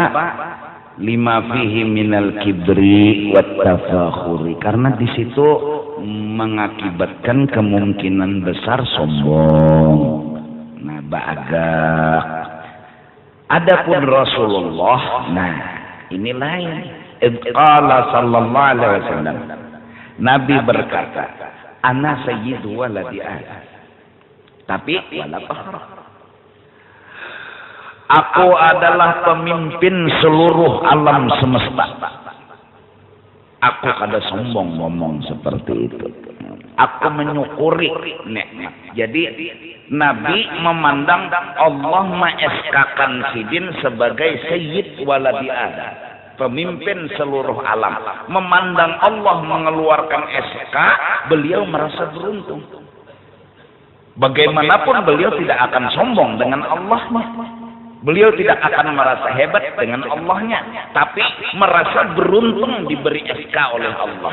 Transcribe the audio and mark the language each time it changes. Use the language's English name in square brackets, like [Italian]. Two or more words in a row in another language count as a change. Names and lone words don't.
[Arabic] لما فيه من الكبر والتفاخر. [Indonesian] Karena di situ mengakibatkan kemungkinan besar sombong. [Banjar] Nah, bagak. [Indonesian] Adapun Rasulullah, nah ini lain. [Arabic] قال صلى الله عليه وسلم. [Indonesian] Nabi berkata, [Arabic] "أنا سيد ولد آدم." Tapi ولا فخر. [Indonesian] Aku adalah pemimpin seluruh alam semesta. [Banjar] Aku kada sombong ngomong seperti itu. [Indonesian] Aku menyukuri nikmat. Jadi Nabi memandang Allah mengeskakan Sidin sebagai [Arabic] سيد ولد آدم, [Indonesian] pemimpin seluruh alam. Memandang Allah mengeluarkan SK, beliau merasa beruntung. Bagaimanapun beliau tidak akan sombong dengan Allahnya. Beliau tidak akan merasa hebat dengan Allahnya, tapi merasa beruntung diberi SK oleh Allah.